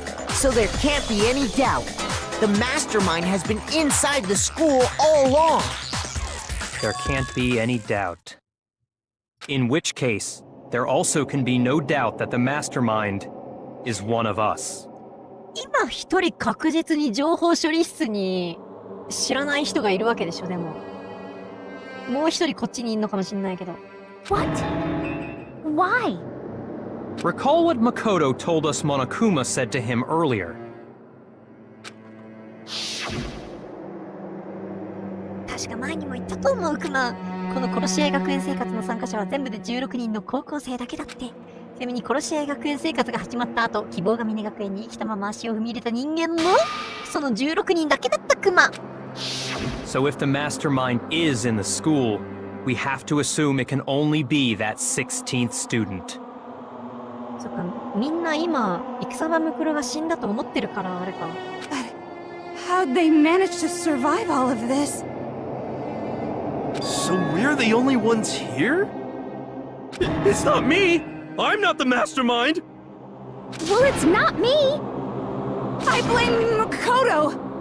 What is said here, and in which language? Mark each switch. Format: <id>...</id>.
<en>So there can't be any doubt. The mastermind has been inside the school all along. There can't be any doubt. In which case, there also can be no doubt that the mastermind is one of us.</en> <ja>今一人確実に情報処理室に知らない人がいるわけでしょ、でも。もう一人こっちにいるのかもしれないけど。</ja> <en>What? Why? Recall what Makoto told us Monokuma said to him earlier.</en> <ja>確か前にも言ったと思う、クマ。この殺し合い学園生活の参加者は全部で16人の高校生だけだって。ちなみに殺し合い学園生活が始まった後、希望が峰学園に生きたまま足を踏み入れた人間も、その16人だけだったクマ。</ja> <en>So if the mastermind is in the school, we have to assume it can only be that 16th student.</en> <ja>そっか、みんな今、戦場ムクロが死んだと思ってるからあれか。</ja> <en>How'd they manage to survive all of this? So we're the only ones here? It's not me! I'm not the mastermind! Well, it's not me! I blame Makoto!</en>